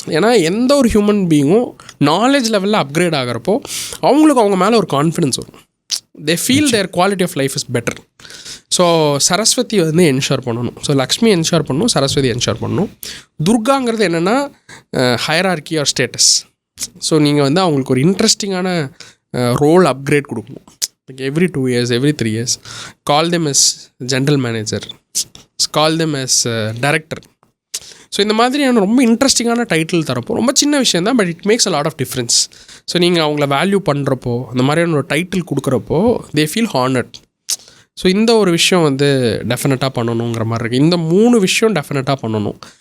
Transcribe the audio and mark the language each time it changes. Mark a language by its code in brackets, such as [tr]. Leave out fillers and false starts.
[ta] ஏன்னா எந்த ஒரு ஹியூமன் பீயிங்கும் நாலேஜ் லெவலில் அப்கிரேட் ஆகிறப்போ அவங்களுக்கு அவங்க மேலே ஒரு கான்ஃபிடன்ஸ் வரும். [en] They feel their quality of life is better. [ta] So Saraswati வந்து என்ஷூர் பண்ணணும். ஸோ லக்ஷ்மி என்ஷூர் பண்ணணும், சரஸ்வதி என்ஷூர் பண்ணணும். துர்காங்கிறது என்னென்னா [en] Hierarchy or status. [ta] ஸோ நீங்கள் வந்து அவங்களுக்கு ஒரு இன்ட்ரெஸ்டிங்கான ரோல் அப்கிரேட் கொடுக்கணும். [en] Like every 2 years, every 3 years, call them as general manager, call them as director. [ta] So இந்த மாதிரியான ரொம்ப இன்ட்ரெஸ்டிங்கான டைட்டில் தரப்போ ரொம்ப சின்ன விஷயம் தான், [en] But it makes a lot of difference. [ta] So நீங்கள் அவங்கள வேல்யூ பண்ணுறப்போ அந்த மாதிரியான ஒரு title கொடுக்குறப்போ [en] They feel honoured. [ta] So இந்த ஒரு விஷயம் வந்து டெஃபினட்டாக பண்ணணுங்கிற மாதிரி இருக்குது. இந்த 3 விஷயம் டெஃபினட்டாக பண்ணணும்.